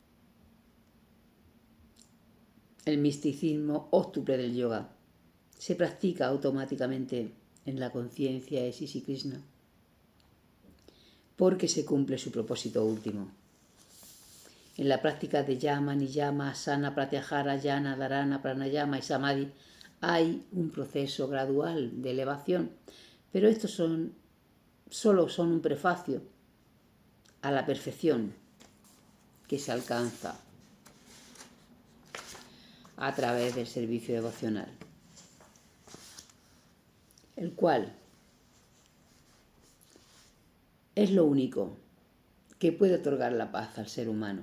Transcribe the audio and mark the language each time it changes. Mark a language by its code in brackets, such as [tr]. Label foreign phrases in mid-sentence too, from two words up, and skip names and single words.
[es] El misticismo óctuple del yoga se practica automáticamente en la conciencia de Sri Krishna porque se cumple su propósito último. En la práctica de yama, niyama, asana, pratyahara, jnana, dharana, pranayama y samadhi hay un proceso gradual de elevación, pero estos solo son un prefacio a la perfección que se alcanza a través del servicio devocional, el cual es lo único que puede otorgar la paz al ser humano.